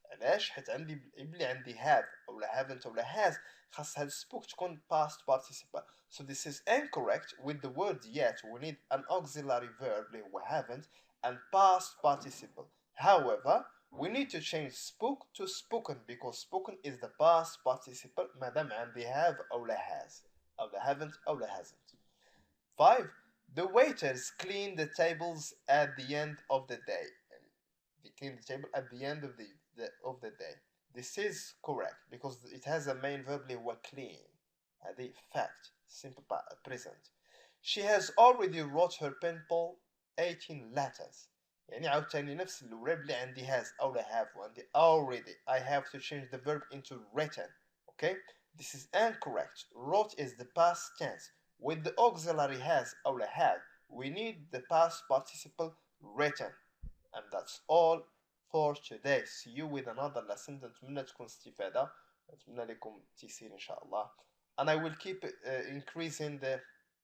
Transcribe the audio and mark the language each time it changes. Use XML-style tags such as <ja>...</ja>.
<ar>علاش حيت عندي بلي عندي have ولا haven't ولا has خاص هاد spoke تكون past participle.</ar> <en>So this is incorrect. With the word yet we need an auxiliary verb</en> <ar>اللي هو</ar> <en>haven't and past participle. However we need to change spoke to spoken because spoken is the past participle</en> <ar>مادام عندي</ar> <en>have أو has أو haven't أو hasn't. 5. The waiters clean the tables at the end of the day. They clean the table at the end of the day. This is correct because it has a main verb اللي هو clean. هذه fact simple present. She has already wrote her pen pal 18 letters.</en> <ar>يعني عاوتاني نفس الورب اللي عندي has أو have وعندي already.</ar> <en>I have to change the verb into written. Okay? This is incorrect. Wrote is the past tense. With the auxiliary has أو have we need the past participle written. And that's all for today. See you with another lesson.</en> <ar>نتمنى تكون استفادة. نتمنى لكم تيسير إن شاء الله.</ar> <en>And I will keep increasing the difficulty of exercise.</en> <ar>كل مرة غنبدا نطلع</ar>